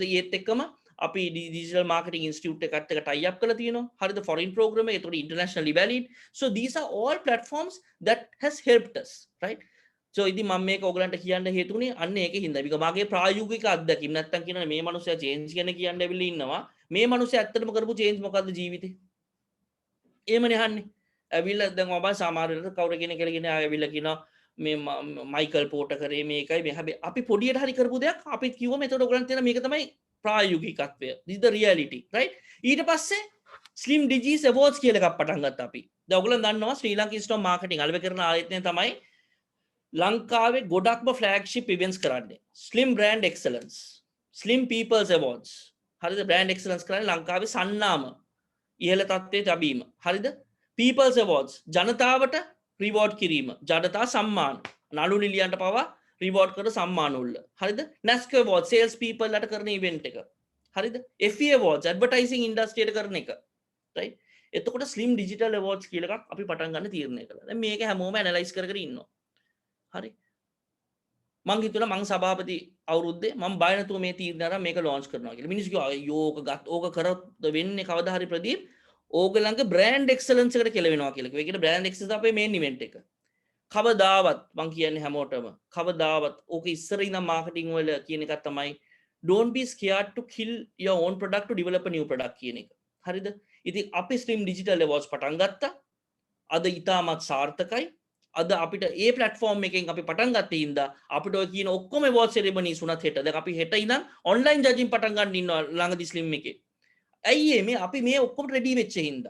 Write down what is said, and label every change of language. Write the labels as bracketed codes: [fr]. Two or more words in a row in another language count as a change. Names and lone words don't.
[si] ඒත් එක්කම අපි [en] digital marketing institute [si] එකට tie up කරලා තියෙනවා. [en] හරිද foreign program [si] එක. ඒකට [en] internationally valid. so these are all platforms that has helped us. right? [si] so ඉතින් මම මේක ඔයගලන්ට කියන්න හේතුුනේ අන්න ඒකේ හින්දා. මේක මගේ ප්‍රායෝගික අත්දැකීම්. නැත්තම් කියනවා මේ මනුස්සයා change ගැන කියන්න ඇවිල්ලා ඉන්නවා. මේ මනුස්සයා ඇත්තටම කරපු change මොකද්ද ජීවිතේ? එහෙමනේ අහන්නේ. ඇවිල්ලා දැන් ඔබ සමහර වෙලාවට කවුරු කෙනෙක් කියලා කියන ඇවිල්ලා කියනවා මේ මයිකල් පෝටර් කරේ මේකයි මේ හැබැයි අපි පොඩියට හරි කරපු දෙයක් අපි කිව්වම එතකොට ඔයගලන්ට තේරෙනවා මේක තමයි ප්‍රායෝගිකත්වය. [en] this is the reality. right? [si] ඊට පස්සේ slim digis awards කියලා එකක් පටන් ගත්තා අපි. දැන් ඔයගලන් දන්නවා ශ්‍රී ලංකා ඉන්ස්ටිටියුට් ඔෆ් මාකටිං අලෙවි කරන ආයතනය තමයි ලංකාවේ ගොඩක්ම [en] flagship events [si] කරන්නේ. slim brand excellence, slim people's awards. හරිද? brand excellence කරන්නේ ලංකාවේ සන්නාම ඉහළ තත්ත්වයට තැබීම. හරිද? people's awards ජනතාවට රිවෝඩ් කිරීම ජනතා සම්මාන නළු නිලියන්ට පවා රිවෝඩ් කර සම්මාන උල්ල. හරිද? NASCO awards [en] sales people [si] ලට කරන ඉවෙන්ට් එක. හරිද? FE awards [en] advertising industry [si] එකට කරන එක. right? එතකොට slim digital awards කියලා එකක් අපි පටන් ගන්න තීරණය කළා. දැන් මේක හැමෝම ඇනලයිස් කර ඉන්නවා. හරි? මං හිතුණා මං සභාපති අවුරුද්දේ මම බය නැතුව මේ තීරණය අරන් මේක launch කරනවා කියලා. මිනිස්සු කිව්වා අයියෝ ඕක කරොත් වෙන්නේ කවදා හරි ප්‍රදීප් ඕගලන්ගේ බ්‍රෑන්ඩ් එක්සලන්ස් එකට කෙලවෙනවා කියලා. ඒ කියන්නේ බ්‍රෑන්ඩ් එක්සලන්ස් අපේ මේන් ඉවෙන්ට් එක. කවදාවත් මං කියන්නේ හැමෝටම කවදාවත් ඕක ඉස්සර ඉඳන් මාකටිං වල කියන එකක් තමයි [en] don't be scared to kill your own product to develop a new product [si] කියන එක. හරිද? ඉතින් අපි Slim Digital Awards පටන් ගත්තා. අද ඉතාමත් සාර්ථකයි. අද අපිට ඒ platform එකෙන් අපි පටන් ගත්තේ ඉඳලා අපිට ඔය කියන ඔක්කොම [en] awards ceremonies [si] උනත් හෙට. දැන් අපි හෙට ඉඳන් [en] online judging [si] පටන් ගන්න ඉන්නවා ළඟදී Slim එකේ. ඇයි මේ අපි මේ ඔක්කොම රෙඩි වෙච්ච හින්දා.